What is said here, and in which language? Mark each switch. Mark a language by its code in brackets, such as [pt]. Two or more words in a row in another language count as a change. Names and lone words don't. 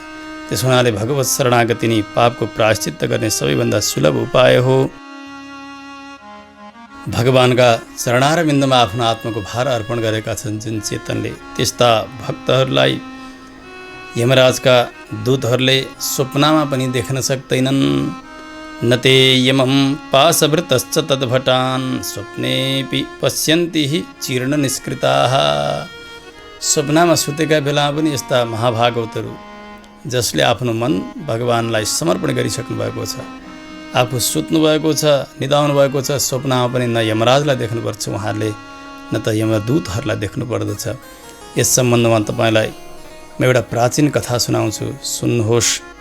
[ne] त्यस हुनाले भगवत शरणागति नै पापको प्रायश्चित्त गर्ने सबैभन्दा सुलभ उपाय हो। भगवानका चरणारविन्दमा आफ्नो आत्माको भार अर्पण गरेका छन् जुन चेतनले, त्यस्ता भक्तहरूलाई यमराजका दूतहरूले स्वप्नमा पनि देख्न सक्दैनन्। [sa] नते यमं पाशभृतश्च तद्भटान् स्वप्नेऽपि पश्यन्ति हि चीर्ण निष्कृताः। [ne] स्वप्नमा सुतेका बेलामा पनि यस्ता महाभागवतहरू जसले आफ्नो मन भगवानलाई समर्पण गरिसक्नु भएको छ, आफू सुत्नु भएको छ, निदाउनु भएको छ, स्वप्नमा पनि न यमराजलाई देख्नुपर्छ उहाँहरूले न त यमदूतहरूलाई देख्नु पर्दछ। यस सम्बन्धमा तपाईँलाई म एउटा प्राचीन कथा सुनाउँछु, सुन्नुहोस्।